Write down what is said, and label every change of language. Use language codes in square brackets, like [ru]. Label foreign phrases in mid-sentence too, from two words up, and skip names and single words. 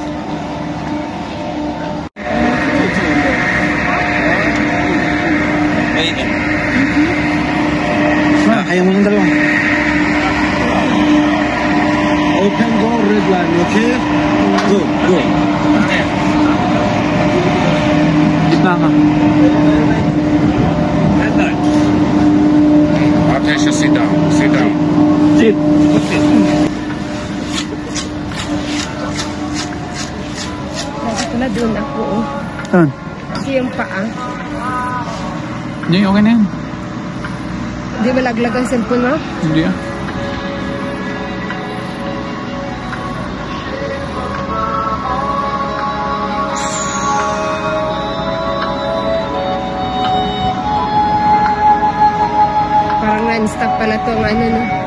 [tl] Kaya mo ng dalawa. [en] Open go, red line, okay? Go, go. [tl] Gitna nga. [en] Attention, sit down, sit down. Sit. [tl] Nakita na doon ako. Saan? Kasi yung paa. Hindi, okay na yan. Hindi malaglag ang cellphone mo? Hindi ah. Parang non-stop pala itong ano, no?